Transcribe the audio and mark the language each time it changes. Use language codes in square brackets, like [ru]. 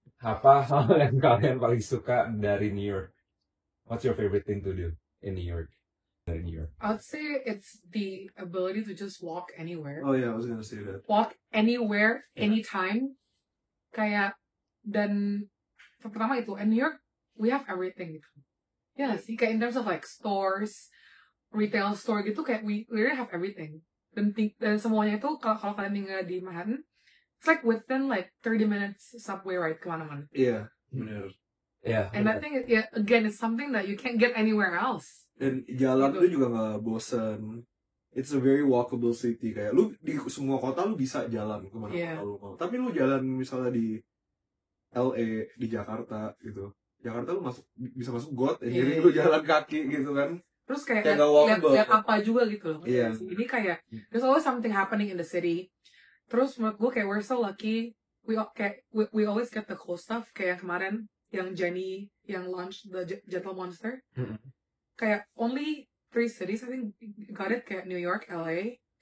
[id] Apa hal yang kalian paling suka dari New York? [en] What's your favorite thing to do in New York? [id] Dari New York. [en] I would say it's the ability to just walk anywhere. Oh yeah, I was gonna say that. Walk anywhere, Yeah. anytime. [id] Kayak, dan pertama itu, [en] in New York, we have everything gitu. [id] Ya nggak sih, kayak [en] in terms of like stores, retail store gitu, kayak we literally have everything. [id] Dan semuanya itu, kalau kalian tinggal di Manhattan, [en] it's like within like 30 minutes subway ride [id] kemana-mana. Iya, benar. Ya. [en] And I think, again, it's something that you can't get anywhere else. [id] Dan jalan Gitu. tuh juga nggak bosan. [en] It's a very walkable city. [id] Kayak lu di semua kota lu bisa jalan kemana [en] Yeah. [id] lu mau. Tapi lu jalan misalnya di LA, di Jakarta gitu. Jakarta lu bisa masuk got, jadi [en] Yeah. [id] lu jalan kaki gitu kan. Terus kayak Kayak nggak walkable. lihat apa juga gitu loh. Iya. Ini kayak [en] there's always something happening in the city. [id] Terus menurut gue kayak [en] we're so lucky. We always get the cool stuff. [id] Kayak yang kemarin yang Jenny yang launch the Gentle Monster. Mm-mm. [en] Kayak only 3 cities I think got it, kayak New York, LA.